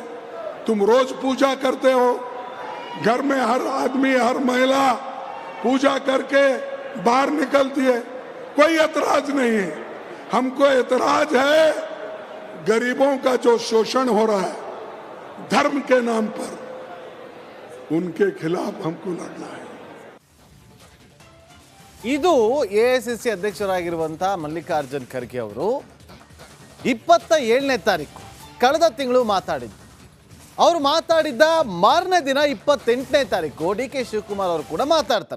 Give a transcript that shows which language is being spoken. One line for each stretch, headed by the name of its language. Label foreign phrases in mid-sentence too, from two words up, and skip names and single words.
Hindi: तुम रोज पूजा करते हो, घर में हर आदमी हर महिला पूजा करके बाहर निकलती है, कोई एतराज नहीं है। हमको एतराज है गरीबों का जो शोषण हो रहा है धर्म के नाम पर, उनके खिलाफ हमको लड़ना है।
Kannada: ಇದು ಎಐಸಿಸಿ ಅಧ್ಯಕ್ಷರಾಗಿರುವಂತಹ ಮಲ್ಲಿಕಾರ್ಜುನ್ ಖರ್ಗೆ ಅವರು 27ನೇ ತಾರೀಕು ಕಳೆದ ತಿಂಗಳು ಮಾತಾಡಿದ್ರು. ಅವರು ಮಾತಾಡಿದ್ದ ಮಾರನೇ ದಿನ 28ನೇ ತಾರೀಕು ಡಿ ಕೆ ಶಿವಕುಮಾರ್ ಅವರು ಕೂಡ ಮಾತಾಡ್ತಾರೆ.